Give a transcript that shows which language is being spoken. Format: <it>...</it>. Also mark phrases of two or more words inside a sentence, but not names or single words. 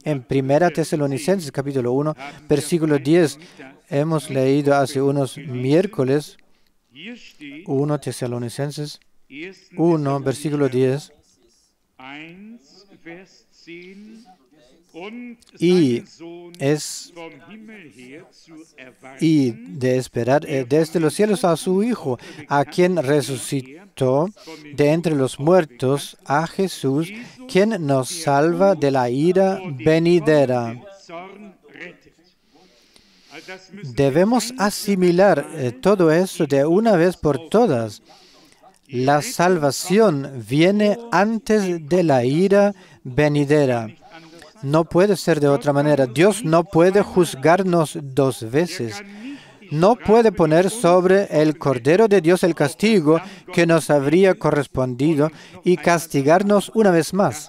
<es>En 1 Tesalonicenses capítulo 1, versículo 10, hemos leído hace unos miércoles,</es> <de>Hier steht 1 Tesalonicenses 1.</de> <es>1, versículo 10, 1,</es> <de>Vers 10. Und</de> <es>y</es> <de>seinen Sohn</de> <es>es</es> <de>vom Himmel her zu</de> <es>y</es> <de>erweisen,</de> <es>de esperar desde los cielos a su Hijo, a quien resucitó de entre los muertos, a Jesús, quien nos salva de la ira venidera.</es> <de>Zorn rettet. Also das müssen wir</de> <es>Debemos asimilar todo eso de una vez por todas. La salvación viene antes de la ira venidera. No puede ser de otra manera. Dios no puede juzgarnos dos veces. No puede poner sobre el Cordero de Dios el castigo que nos habría correspondido y castigarnos una vez más.</es>